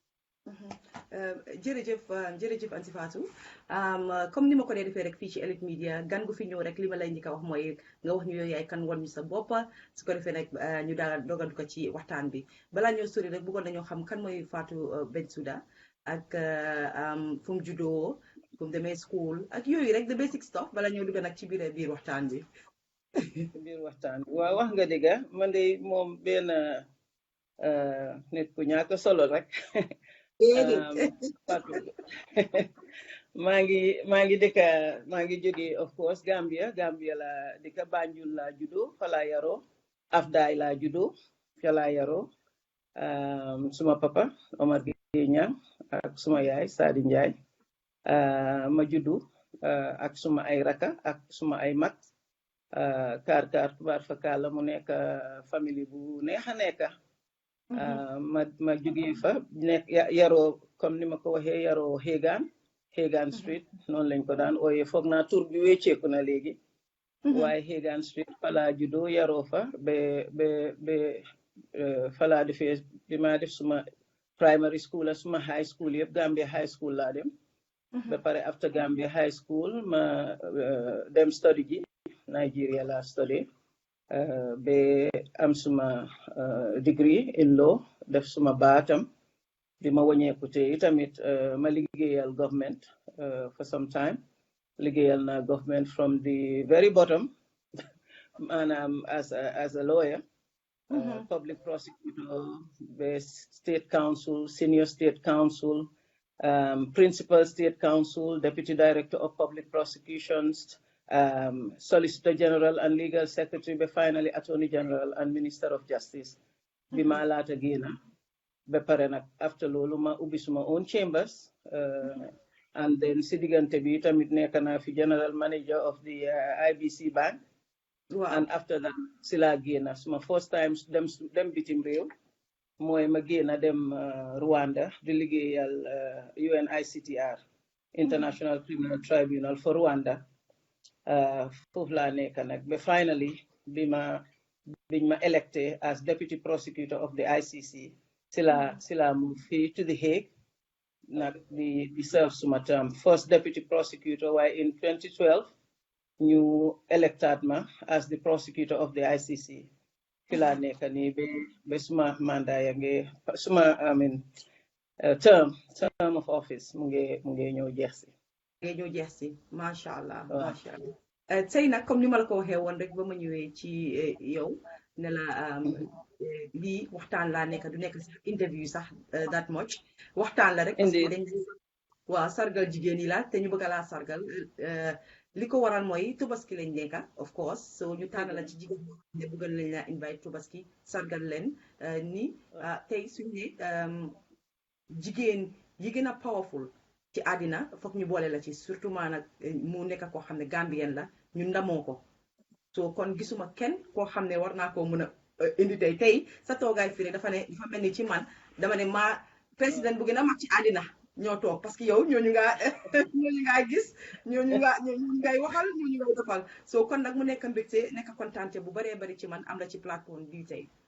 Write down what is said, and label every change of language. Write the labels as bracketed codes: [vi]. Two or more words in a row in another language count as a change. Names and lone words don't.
[wo] jërëjëf Anti Fatou comme ni ma ko dee defee rek fii ci Elite Media gan gu fi ñëw rek li ma lay njëkk a wax mooy nga wax ñu yooyu yaay kan wan ñu sa bopp su ko defee nag ñu daal dogal ko ci waxtaan bi balaa ñoo sori rek bëggoon nañoo xam kan mooy Fatou Bensouda ak fu mu juddoo fu mu demee school ak yooyu rek [en] the basic stuff [wo] balaa ñoo dugg nag ci biir waxtaan bi. biir waxtaan bi waaw wax nga dëgga man de moom benn nit ku ñàkk solo rek. maa ngi jóge [en] of course [wo] Gambia la dëkka Banjul la judo fa la yaroo Afdaay la judo fa la yaroo suma papa Omar Gueye Niang ak suma yaay Sadi Njaay ma judu ak suma ay raka ak suma ay mag kaar tubaar fa kàlla mu nekk famille bu neex a nekka ma jógee fa nekk yaroo comme ni ma ko waxee yaroo Hagan Street noonu lañ ko daan ooyee foog naa tur bi wécceeku na léegi waaye Hagan Street fala judo yaroo fa ba fala defee bi ma def suma [en] primary school [wo] ak suma [en] high school [wo] yëpp Gambia high school laa dem ba pare after Gambia high school ma dem study ji Nigeria la study ba am suma [en] degree in law [wo] def suma baatam bi ma wañeeku te itamit ma liggéeyal [en] government for some time [wo] liggéeyal na [en] government from the very bottom maanaam as a lawyer public prosecutor ba state council senior state council principal state council deputy director of public prosecutions Solicitor General and Legal Secretary, but finally Attorney General and Minister of Justice. [wo] Bima laata génna ba pare nag after loolu ma ubbi suma [en] own chambers and then [wo] si diggante bi tamit nekk naa fi [en] General Manager of the IBC Bank. And after that [wo] si laa génna suma [en] first time [wo] dem bitim réew mooy ma génna dem Rwanda di liggéeyal UNICTR International Criminal Tribunal for Rwanda. Foofu laa nekk nag ba finally biñ ma [en] elected as deputy prosecutor of the ICC [wo] sila move fii to the Hague nag di serve suma term [en] first deputy prosecutor [wo] waaye in 2012 ñu elected ma [en] as the prosecutor of the ICC [wo] fi laa nekk nii ba suma mandat ya nge suma [en] term of office [wo] mu nge ñëw jeex si [ar] ما شاء الله ما شاء الله [wo] tey nag comme ni ma la ko waxee woon rek ba ma ñëwee ci yow ne la lii waxtaan laa nekk du nekk sax interview sax [en] that much [wo] waxtaan la rek [fr] parce que [wo] dañ waaw sargal jigéen yi la te ñu bëgg laa sargal li ko waral mooy tubaski lañ nekka [en] of course [wo] so ñu tànn la ci jigéen ne bëggal lañ la invite tubaski sargal leen ni tey suñ ne jigéen yi gën a powerful ci àddina foog ñu boole la ci surtout maanaam mu nekk koo xam ne Gambien la ñu ndamoo ko so kon gisuma kenn koo xam ne war naa koo mën a indi tey sa toogaay fii dafa mel ni ci man dama ne maa président bu gën a mag ci àddina ñoo toog [fr] parce que [wo] yow ñooñu ngaa gis ñooñu ngay waxal ñooñu ngay defal so kon nag mu nekk mbégte nekk kontaante bu baree bari ci man am la ci plateforme bii tey